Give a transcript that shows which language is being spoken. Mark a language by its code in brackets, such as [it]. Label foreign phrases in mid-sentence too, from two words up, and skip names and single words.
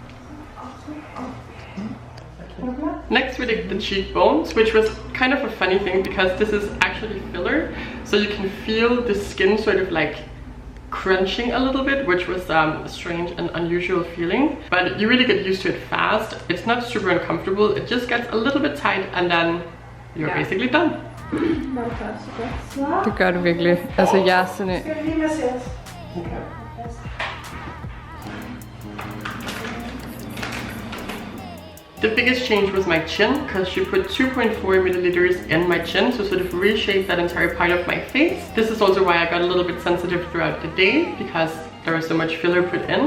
[en] Next we did the cheekbones, which was kind of a funny thing because this is actually filler, so you can feel the skin sort of like crunching a little bit, which was a strange and unusual feeling, but you really get used to it fast. It's not super uncomfortable, it just gets a little bit tight and then you're basically done. [da] Det gør du virkelig. Altså jeg er sådan en... [en] The biggest change was my chin, because she put 2.4 milliliters in my chin to sort of reshape that entire part of my face. This is also why I got a little bit sensitive throughout the day, because there was so much filler put in.